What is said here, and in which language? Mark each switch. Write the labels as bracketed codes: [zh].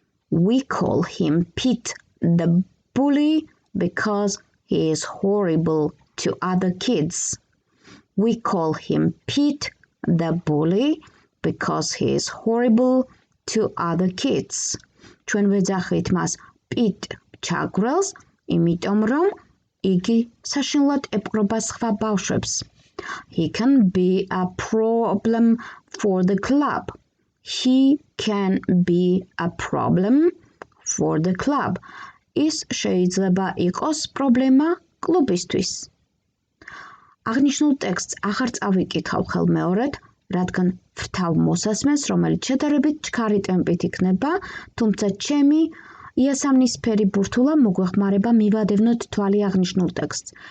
[en] We call him Pete the bully because he is horrible to other kids. We call him Pete the bully because he is horrible to other kids. [ka] ჩვენ ვეძახით მას Pete ჩაგვრელს, იმიტომ რომ იგი საშინლად ეპყრობა სხვა ბავშვებს. [en] He can be a problem for the club. He can be a problem for the club. [ka] ის შეიძლება იყოს პრობლემა კლუბისთვის. აღნიშნულ ტექსტს აღარ წავიკითხავ ხელმეორედ, რადგან ვრთავ მოსასმენს, რომელიც შედარებით ჩქარი ტემპით იქნება, თუმცა ჩემი იასამნისფერი ბურთულა მოგვეხმარება მივადევნოთ თვალი აღნიშნულ ტექსტს.